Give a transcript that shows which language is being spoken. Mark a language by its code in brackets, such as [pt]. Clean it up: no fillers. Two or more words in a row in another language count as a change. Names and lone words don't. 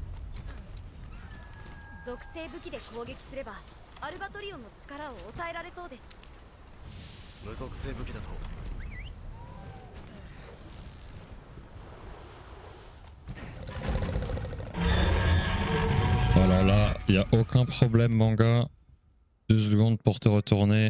[ja] 属性武器で攻撃すればアルバトリオンの力を抑えられそうです。無属性武器だと [fr] Alors là, il n'y a aucun problème, manga. 2 secondes pour te retourner.